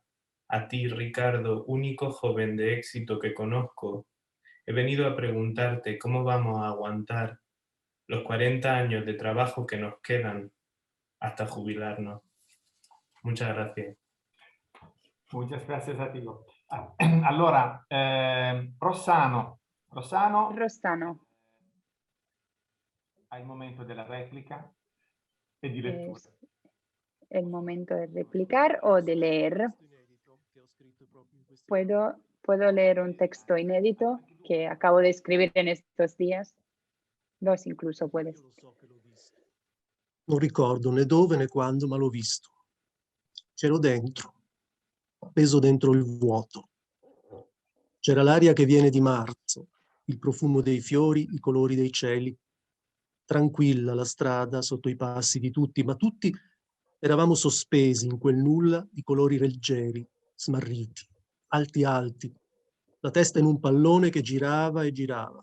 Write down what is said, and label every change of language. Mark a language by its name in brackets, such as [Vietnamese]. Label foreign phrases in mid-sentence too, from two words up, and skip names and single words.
[Spanish] A ti, Ricardo, único joven de éxito que conozco, he venido a preguntarte cómo vamos a aguantar los 40 años de trabajo que nos quedan hasta jubilarnos. Muchas gracias. Muchas gracias a ti. Allora, Rossano, Rossano, [Italian] hai il momento della replica e di lettura. [Spanish] es el momento de replicar o de leer. ¿Puedo leer un texto inédito que acabo de escribir en estos días? Dos incluso puedes. [Italian] Non ricordo né dove né quando, ma l'ho visto. C'ero dentro, appeso dentro il vuoto. C'era l'aria che viene di marzo, il profumo dei fiori, i colori dei cieli. Tranquilla la strada sotto i passi di tutti, ma tutti eravamo sospesi in quel nulla di colori leggeri, smarriti, alti alti, la testa in un pallone che girava e girava.